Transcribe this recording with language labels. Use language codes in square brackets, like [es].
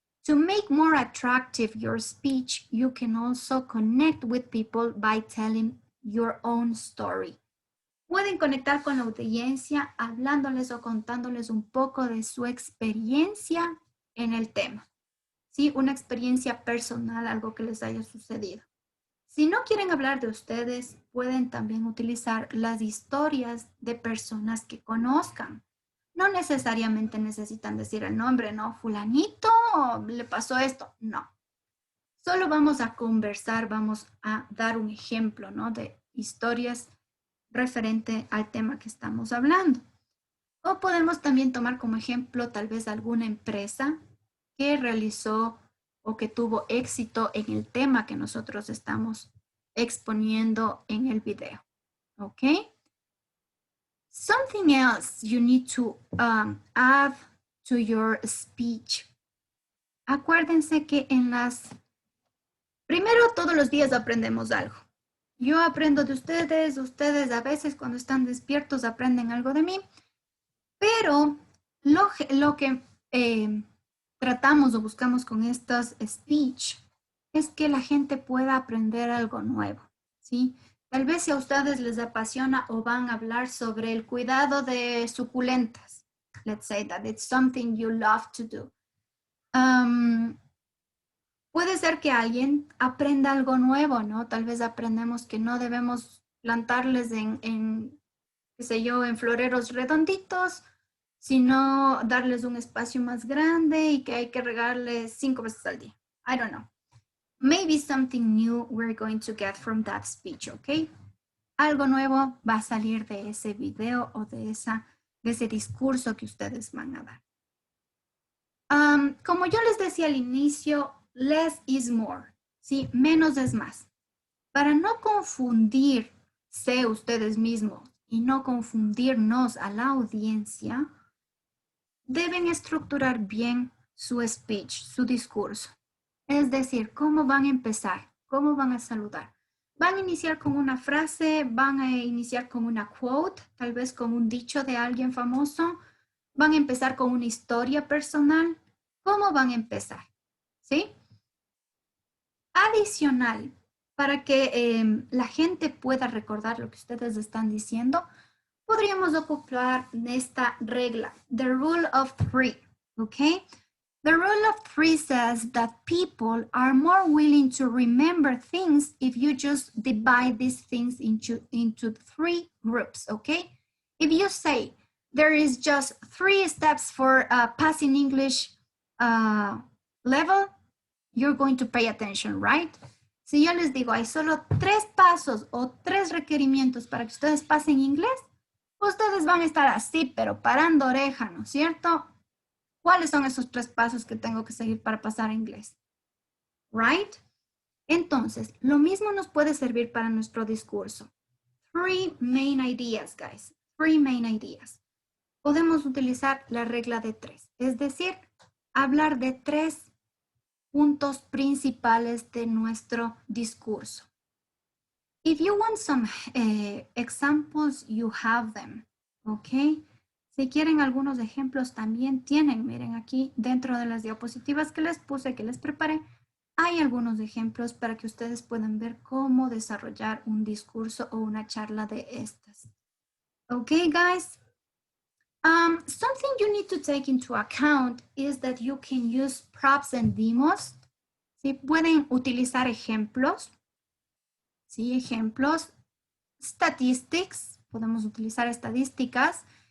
[en] To make more attractive your speech, you can also connect with people by telling your own story. [es] Pueden conectar con la audiencia hablándoles o contándoles un poco de su experiencia en el tema. ¿Sí? Una experiencia personal, algo que les haya sucedido. Si no quieren hablar de ustedes, pueden también utilizar las historias de personas que conozcan. No necesariamente necesitan decir el nombre, no, fulanito le pasó esto, no. Solo vamos a conversar, vamos a dar un ejemplo, ¿no? De historias referente al tema que estamos hablando. O podemos también tomar como ejemplo tal vez alguna empresa que realizó o que tuvo éxito en el tema que nosotros estamos exponiendo en el video. ¿Ok? [en] Something else you need to add to your speech. [es] Acuérdense que primero todos los días aprendemos algo. Yo aprendo de ustedes a veces cuando están despiertos aprenden algo de mí, pero lo que tratamos o buscamos con estos speech es que la gente pueda aprender algo nuevo, ¿sí? Tal vez si a ustedes les apasiona o van a hablar sobre el cuidado de suculentas. [en] Let's say that it's something you love to do. [es] Puede ser que alguien aprenda algo nuevo, ¿no? Tal vez aprendemos que no debemos plantarles en qué sé yo, en floreros redonditos, sino darles un espacio más grande y que hay que regarles 5 veces al día. [en] I don't know. Maybe something new we're going to get from that speech, ¿ok? [es] Algo nuevo va a salir de ese video o de ese discurso que ustedes van a dar. Como yo les decía al inicio, [en] less is more, [es] ¿sí? Menos es más. Para no confundirse ustedes mismos y no confundirnos a la audiencia, deben estructurar bien su speech, su discurso. Es decir, cómo van a empezar, cómo van a saludar. Van a iniciar con una frase, van a iniciar con una quote, tal vez con un dicho de alguien famoso. Van a empezar con una historia personal. ¿Cómo van a empezar? ¿Sí? Adicional, para que la gente pueda recordar lo que ustedes están diciendo, podríamos ocupar esta regla, [en] the rule of 3, [es] ¿ok? [en] The rule of 3 says that people are more willing to remember things if you just divide these things into 3 groups, okay? If you say there is just 3 steps for passing English level, you're going to pay attention, right? [es] Si yo les digo, hay solo 3 pasos o 3 requerimientos para que ustedes pasen inglés, ustedes van a estar así, pero parando oreja, ¿no es cierto? ¿Cuáles son esos 3 pasos que tengo que seguir para pasar a inglés? [en] Right? [es] Entonces, lo mismo nos puede servir para nuestro discurso. [en] 3 main ideas, guys. 3 main ideas. [es] Podemos utilizar la regla de 3, es decir, hablar de 3 puntos principales de nuestro discurso. [en] If you want some examples, you have them, ¿ok? [es] Si quieren algunos ejemplos también tienen, miren aquí dentro de las diapositivas que les puse, que les preparé, hay algunos ejemplos para que ustedes puedan ver cómo desarrollar un discurso o una charla de estas. [en] ¿Ok, guys? Something you need to take into account is that you can use props and demos. [es] ¿Sí? Pueden utilizar ejemplos. ¿Sí? Ejemplos. [en] Statistics. [es] Podemos utilizar estadísticas.